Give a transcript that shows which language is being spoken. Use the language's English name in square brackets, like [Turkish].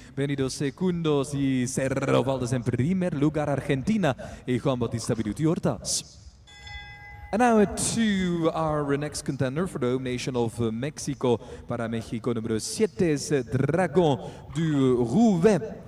[Spanish] 22 segundos y Cerro Valdez en primer lugar, Argentina y Juan Bautista Virtuti Hortas. [English] And now to our next contender for the home nation of Mexico. [Spanish] Para México, número 7 es Dragon du Rouvet.